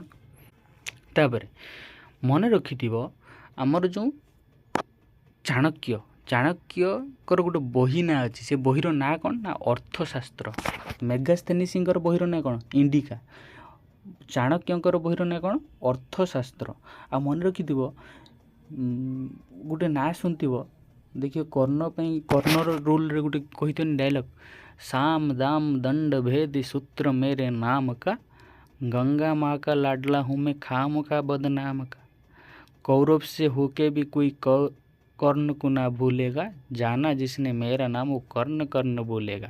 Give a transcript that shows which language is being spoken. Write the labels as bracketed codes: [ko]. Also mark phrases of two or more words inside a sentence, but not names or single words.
[or] ତାପରେ ମନେ ରଖିଥିବ ଆମର ଯେଉଁ ଚାଣକ୍ୟଙ୍କର ଗୋଟେ ବହି ନାଁ ଅଛି, ସେ ବହିର ନାଁ କ'ଣ ନା ଅର୍ଥଶାସ୍ତ୍ର। ମେଗାସ୍ଥେନିସ୍ଙ୍କର ବହିର ନାଁ କ'ଣ? ଇଣ୍ଡିକା। ଚାଣକ୍ୟଙ୍କର ବହିର ନାଁ କ'ଣ? ଅର୍ଥଶାସ୍ତ୍ର। ଆଉ ମନେ ରଖିଥିବ ଗୋଟେ ନାଁ ଶୁଣିଥିବ, ଦେଖିବ କର୍ଣ୍ଣର ରୁଲ୍ରେ ଗୋଟେ କହିଥିନି ଡାଇଲଗ୍, [hi] साम दाम दंड भेद सूत्र मेरे नाम का, गंगा माँ का लाडला हूँ मैं खाम का बदनाम का, कौरव से होके भी कोई कर्ण को ना भूलेगा, जाना जिसने मेरा नाम वो कर्ण बोलेगा।